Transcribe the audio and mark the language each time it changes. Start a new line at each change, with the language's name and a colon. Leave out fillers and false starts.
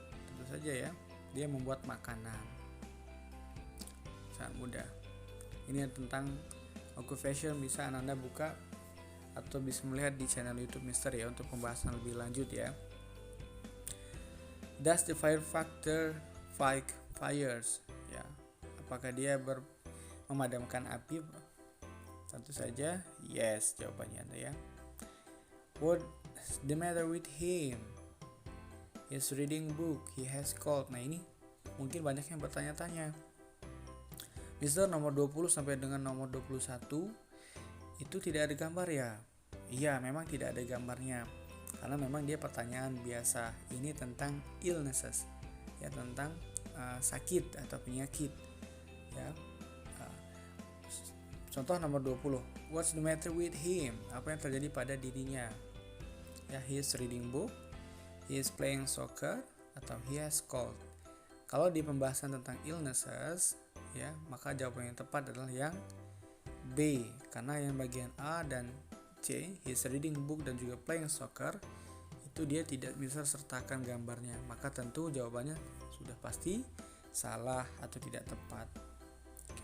Indonesian: Tentu saja ya, dia membuat makanan. Sangat mudah. Ini tentang occupation, bisa Anda buka atau bisa melihat di channel YouTube Mister ya untuk pembahasan lebih lanjut ya.
English: Does the firefighter fight fires?
Indonesian: Ya, apakah dia memadamkan api? Tentu saja
English: yes,
Indonesian: jawabannya ada ya.
English: What's the matter with him? He's reading book. He has cold.
Indonesian: Nah, ini mungkin banyak yang bertanya-tanya. Mister, nomor 20 sampai dengan nomor 21 itu tidak ada gambar ya? Iya, memang tidak ada gambarnya. Karena memang dia pertanyaan biasa. Ini tentang
English: illnesses,
Indonesian: ya, tentang sakit atau penyakit, ya. Contoh nomor 20.
English: What's the matter with him?
Indonesian: Apa yang terjadi pada dirinya? Ya,
English: he is reading book, he is playing soccer,
Indonesian: atau
English: he has cold.
Indonesian: Kalau di pembahasan tentang
English: illnesses,
Indonesian: ya, maka jawaban yang tepat adalah yang B, karena yang bagian A dan C,
English: he is reading book
Indonesian: dan juga
English: playing soccer,
Indonesian: itu dia tidak bisa sertakan gambarnya, maka tentu jawabannya sudah pasti salah atau tidak tepat. Oke.